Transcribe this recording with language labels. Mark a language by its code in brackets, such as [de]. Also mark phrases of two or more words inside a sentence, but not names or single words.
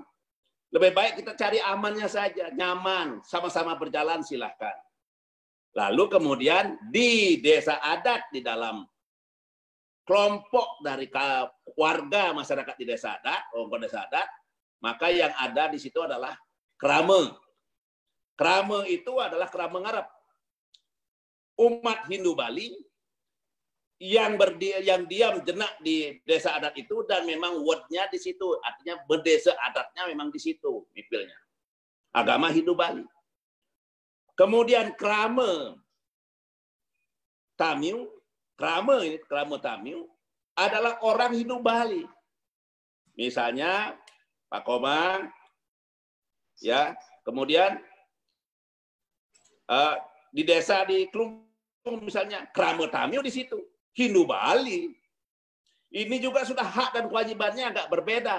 [id] Lebih baik kita cari amannya saja, nyaman, sama-sama berjalan silahkan. Lalu kemudian di desa adat, di dalam kelompok dari warga masyarakat di desa adat, kelompok desa adat, maka yang ada di situ adalah krama. Krama itu adalah [ban] krama ngarep. [id] Umat Hindu Bali yang diam jenak di desa adat itu dan memang wordnya di situ, artinya berdesa adatnya memang di situ, mipilnya. Agama Hindu Bali. Kemudian [ban] krama Tamiu, krama Tamiu [id] adalah orang Hindu Bali. Misalnya Pak Komang, ya, kemudian di desa di Klungkung misalnya [ban] krama Tamiu [id] di situ. Hindu Bali. Ini juga sudah hak dan kewajibannya agak berbeda.